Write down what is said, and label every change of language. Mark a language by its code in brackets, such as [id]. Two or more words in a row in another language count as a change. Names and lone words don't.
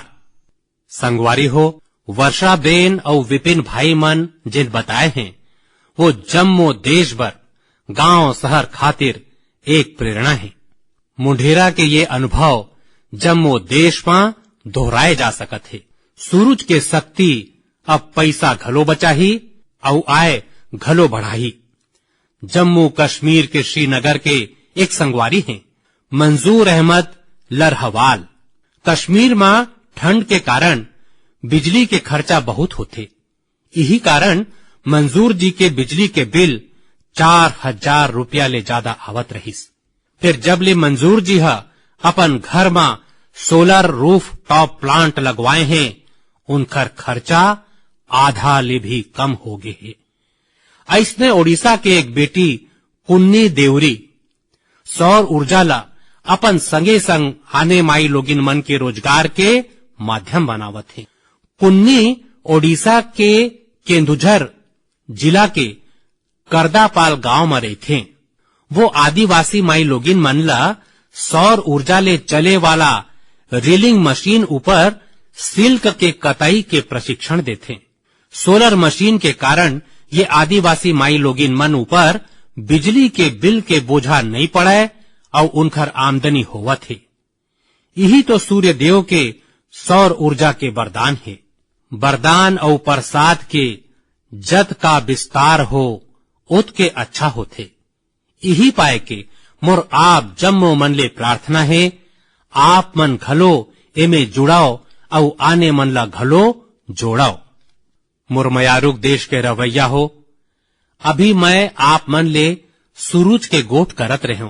[hne] संगवारी हो, वर्षा बेन और विपिन भाई मन जिन बताए हैं, वो जम्मो देश भर गांव शहर खातिर एक प्रेरणा है। मोढेरा के ये अनुभव जम्मो देश में दोहराए जा सकत है। सूरज के शक्ति अब पैसा घलो बचाही और आय घलो बढ़ाही। जम्मू कश्मीर के श्रीनगर के एक संगवारी हैं, मंजूर अहमद लरहवाल। कश्मीर में ठंड के कारण बिजली के खर्चा बहुत होते, यही कारण मंजूर जी के बिजली के बिल 4000 रुपया ले ज्यादा आवत रहीस। फिर जब ले मंजूर जी हा अपन घर में [en] solar roof top plant [hne] लगवाए हैं, उनकर खर्चा आधा ले भी कम हो गए है। ऐसने ओडिशा के एक बेटी कुन्नी देवरी सौर ऊर्जा ला अपन संगे संग आने माई लोगिन मन के रोजगार के माध्यम बनावत है। कुन्नी ओडिशा के केंदुझर जिला के करदापाल गांव में रहे। वो आदिवासी माई लोगिन मन ला सौर ऊर्जा ले चले वाला [en] reeling machine [hne] ऊपर सिल्क के कताई के प्रशिक्षण देते। [en] solar machine [hne] के कारण ये आदिवासी माई लोगिन मन ऊपर बिजली के बिल के बोझा नहीं पड़े और उनकर आमदनी होवत है। यही तो सूर्य देव के सौर ऊर्जा के वरदान है। वरदान और प्रसाद के जत का विस्तार हो उत के अच्छा होते। यही पाए के मोर आप जम्मो मन ले प्रार्थना है, आप मन घलो एमे जुड़ाओ और आने मन ला घलो जोड़ाओ। मोर मयारुक देश के रवैया हो, अभी मैं आप मन ले सूरज के गोठ करत रहूं।